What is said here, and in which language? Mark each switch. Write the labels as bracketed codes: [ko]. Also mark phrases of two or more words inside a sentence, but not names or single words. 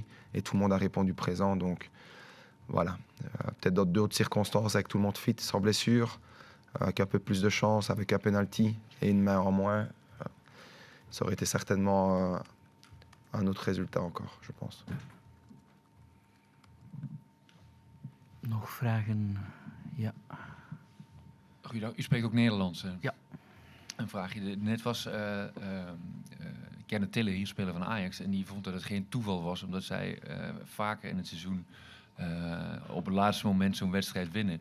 [fr] Et tout le monde a répondu présent. Donc voilà, peut-être dans d'autres circonstances, avec tout le monde fit, sans blessure, avec un peu plus de chance, avec un penalty et une main en moins, ça aurait été certainement un autre résultat encore, je pense. [nl] Nog vragen? Ja. Guido, u spreekt ook Nederlands. Ja. Een vraagje. Net was Kenneth Tille, hier speler van Ajax, en die vond dat het geen toeval was, omdat zij vaker in het seizoen op het laatste moment zo'n wedstrijd winnen.